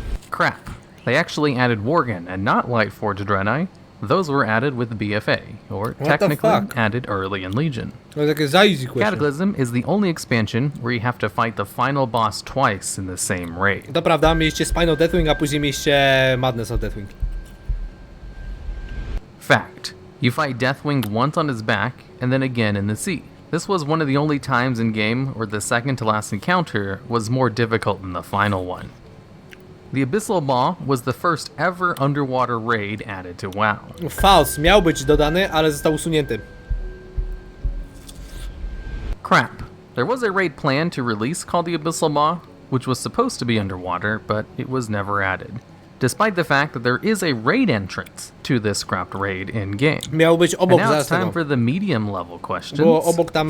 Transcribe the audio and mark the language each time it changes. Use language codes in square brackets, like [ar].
[en] Crap. They actually added Worgen and not Lightforged Draenei. Those were added with BFA, or technically added early in Legion. Cataclysm is the only expansion where you have to fight the final boss twice in the same raid. [pl] To prawda, mieliście Spine of Deathwing, a później mieliście Madness of Deathwing. [en] Fact. You fight Deathwing once on his back, and then again in the sea. This was one of the only times in game where the second to last encounter was more difficult than the final one. The Abyssal Maw was the first ever underwater raid added to WoW. [pl] False miał być dodany, ale został usunięty. [en] Crap. There was a raid planned to release called the Abyssal Maw, which was supposed to be underwater, but it was never added. Despite the fact that there is a raid entrance to this scrapped raid in-game. [pl] Miał być obok. [en] And now it's time for the medium level questions. [pl] Było obok tam